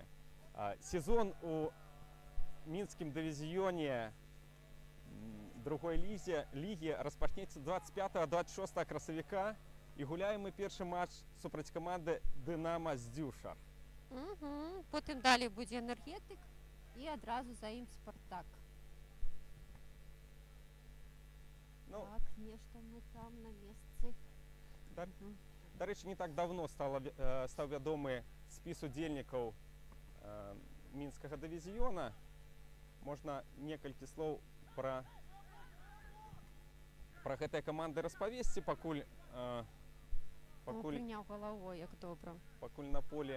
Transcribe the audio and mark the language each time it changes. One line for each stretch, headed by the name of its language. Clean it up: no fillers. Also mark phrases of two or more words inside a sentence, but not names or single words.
Belarusian: Сезон у мінскім дывізіёне другой лігі распачнецца 25-26 красавіка. І гуляем мы першы матч супраць каманды Дынама Здзюшар. Потым далей будзе энергетык і адразу за ім спартак. Ну, Так, нешта мы там на месцы.
Ukrainian: До речі, не так давно став
Belarusian: вядомы спіс удзельнікаў мінскага дывізіёна. Можна некалькі слоў пра гэтыя каманды распавесці, пакуль Прыняў галавой, як добра. пакуль на полі